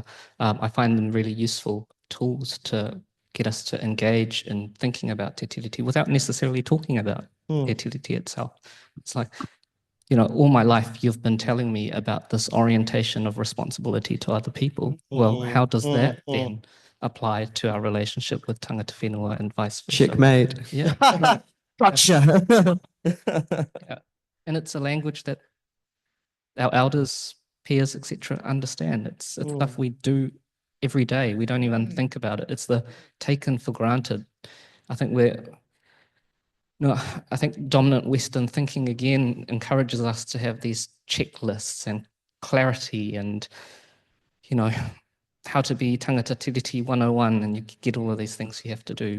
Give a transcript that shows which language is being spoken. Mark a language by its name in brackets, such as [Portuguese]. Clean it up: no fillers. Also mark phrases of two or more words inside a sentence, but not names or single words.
[English] I find them really useful tools to get us to engage in thinking about Te Tiriti without necessarily talking about Te Tiriti itself. It's like, you know, all my life you've been telling me about this orientation of responsibility to other people. Well, how does that then apply to our relationship with [Māori] tangata whenua [English] and vice versa? Checkmate. Yeah. Gotcha. Yeah. And it's a language that our elders, peers, etc., understand. It's stuff we do every day. We don't even think about it. It's the taken for granted. I think I think dominant Western thinking again encourages us to have these checklists and clarity and, you know, how to be [Māori] Tangata Tiriti [English] 101, and you get all of these things you have to do.